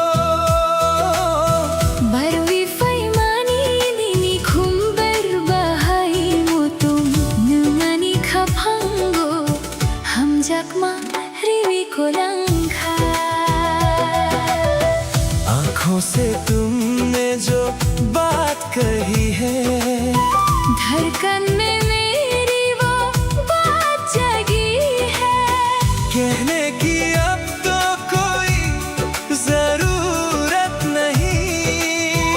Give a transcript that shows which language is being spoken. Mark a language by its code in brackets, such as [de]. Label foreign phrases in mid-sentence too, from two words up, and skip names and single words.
[trp] Barwi faimani nini khumbar bahai mutum nungani khapango ham jakma rivi kolangkha [hi] आँखों से तुमने जो बात कही है धड़कन में मेरी वो बात जगी है। कहने की अब तो कोई जरूरत नहीं।